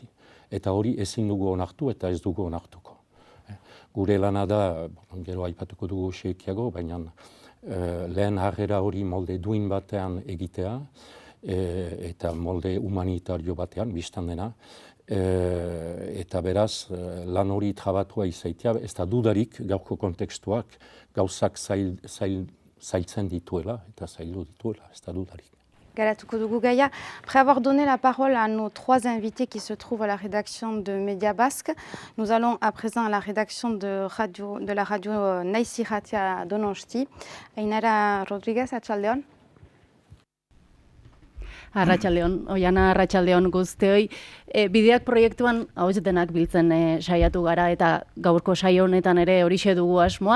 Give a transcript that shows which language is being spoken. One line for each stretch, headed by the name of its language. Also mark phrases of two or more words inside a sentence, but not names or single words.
Basque: Eta hori ezin dugu onartu eta ez dugu onartuko. Gure lana da, gero aipatuko dugu xekiago, baina lehen harrera hori molde duin batean egitea, eta molde humanitario batean, biztan dena, eta beraz lan hori trabatua izaitea, ez da dudarik gaurko kontekstuak gauzak zailtzen dituela eta zaildu dituela, ez da dudarik. Garatuko dugu gaia.
French: Après avoir donné la parole à nos 3 invités qui se trouvent à la rédaction de Média Basque, nous allons à présent à la rédaction de la radio Naiz Irratia Donosti.
Basque: Ainara Rodriguez, atxaldeon. Arratsaldeon, Oiana, arratsaldeon guztioi. Bideak proiektuan ahots denak biltzen saiatu gara eta gaurko saio honetan ere horixe dugu asmoa.